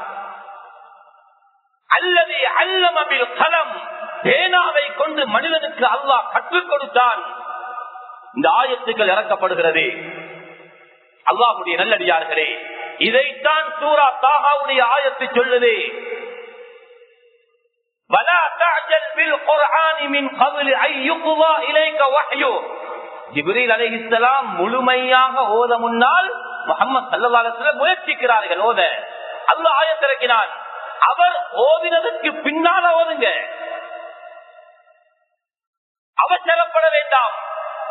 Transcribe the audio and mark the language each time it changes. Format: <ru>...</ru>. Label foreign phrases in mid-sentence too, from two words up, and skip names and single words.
<ar>الذي علم بالقلم,</ar> <ta>பேனாவை கொண்டு மனிதனுக்கு அல்லாஹ் கற்றுக் கொடுத்தான். இந்த ஆயத்துக்கள் இறக்கப்படுகிறது. அல்லாஹ்வுடைய நல்லடியார்களே, இதைத்தான் சூரா தாஹாவுடைய ஆயத்து சொல்லுது.</ta> <ar>ولا تعجل بالقرآن من قبل ان يقضى اليك وحيه, جبريل عليه السلام</ar> <ta>முழுமையாக ஓத முன்னால் முஹம்மது</ta> <ar>صلى الله عليه وسلم</ar> <ta>முயற்சிக்கிறார்கள் ஓத. அல்லாஹ் ஆயத் இறக்கினான், அவர் ஓதினதற்கு பின்னால ஓதுங்க, அவசரப்பட வேண்டாம்.</ta>